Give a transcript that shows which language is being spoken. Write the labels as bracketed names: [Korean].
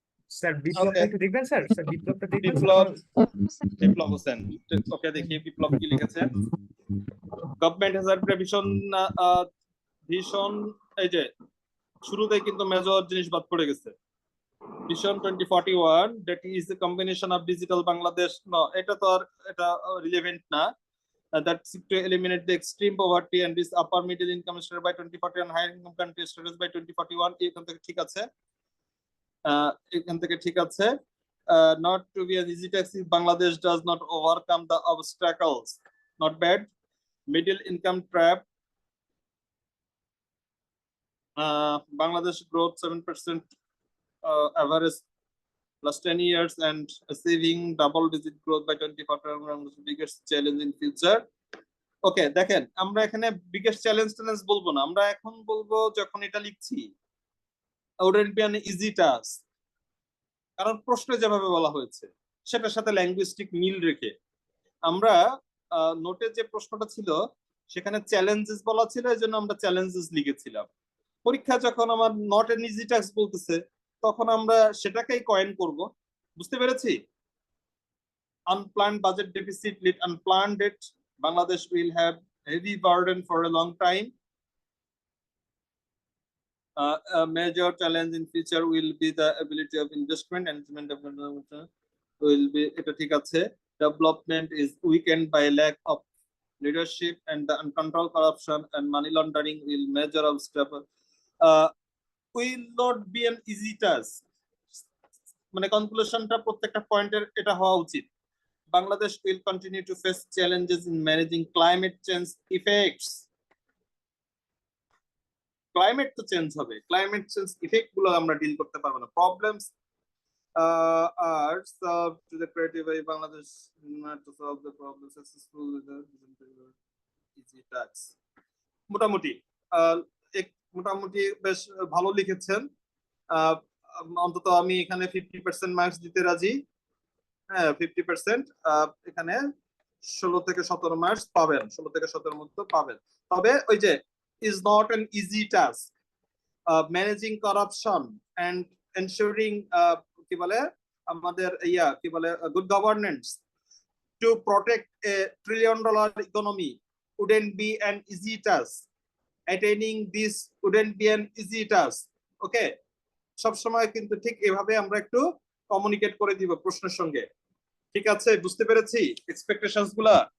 [Bangla] Sir বিপ্লবটা একটু দেখবেন sir, sir বিপ্লবটা দেখবেন। বিপ্লব হোসেন, ওকে দেখি বিপ্লব কি লিখেছে। গভর্নমেন্ট হ্যাজ আ ভীষণ, এই যে শুরুতেই কিন্তু মেজর জিনিস বাদ পড়ে গেছে। [English] Vision 2041 that is a combination of digital Bangladesh. [Bangla] No, এটা তো আর এটা রিলেভেন্ট না। [English] That seek to eliminate the extreme poverty and this upper middle income status by 2040 and higher income country status by 2041. [Bangla] এখান থেকে ঠিক আছে, এখান থেকে ঠিক আছে। [English] Not to be an easy task if Bangladesh does not overcome the obstacles. Not bad. Middle income trap. Bangladesh growth 7% average plus 10 years and achieving double-digit growth by 2040 is the biggest challenge in future. [Bangla] ওকে, দেখেন আমরা এখানে biggest challenge ট্যালেঞ্জ বলবো না, আমরা এখন বলবো যখন এটা লিখছি wouldn't be an easy task, কারণ প্রশ্নে যেভাবে বলা হয়েছে সেটার সাথে ল্যাঙ্গুইস্টিক মিল রেখে আমরা নোটে যে প্রশ্নটা ছিল সেখানে চ্যালেঞ্জেস বলা ছিল, এই জন্য আমরা চ্যালেঞ্জেস লিখেছিলাম। পরীক্ষা যখন আমার নট এন ইজি টাস্ক বলতেছে তখন আমরা সেটাকেই কয়েন করব। বুঝতে পেরেছি? [English] unplanned budget deficit lead unplanned debt, Bangladesh will have heavy burden for a long time. A major challenge in future will be the ability of investment and development will be এটা ঠিক আছে। Development is weakened by lack of leadership and the uncontrolled corruption and money laundering will major obstacle. [Bangla] Will not be an easy task, মানে কনক্লুশনটা প্রত্যেকটা পয়েন্টের এটা হওয়া উচিত। [English] Bangladesh will continue to face challenges in managing climate change effects. [Bangla] Climate তো change হবে, climate change effect গুলো আমরা ডিল করতে পারবো না। [English] Problems are solved to the creative way Bangladesh not to solve the problem successfully with the easy tasks. [Bangla] মোটামুটি মোটামুটি বেশ ভালো লিখেছেন। অন্তত আমি এখানে 50% মার্কস দিতে রাজি। হ্যাঁ 50%, এখানে 16 থেকে 17 মার্কস পাবেন, 16 থেকে 17 মতো পাবেন। [English] তবে ওই যে is not an easy task, managing corruption and ensuring কি বলে আমাদের কি বলে good governance to protect a $1 trillion economy wouldn't be an easy task. Attaining this wouldn't be an easy task. [Bangla] ওকে, সব সময় কিন্তু ঠিক এভাবে আমরা একটু কমিউনিকেট করে দিব প্রশ্নের সঙ্গে। ঠিক আছে, বুঝতে পেরেছি এক্সপেকটেশনস গুলা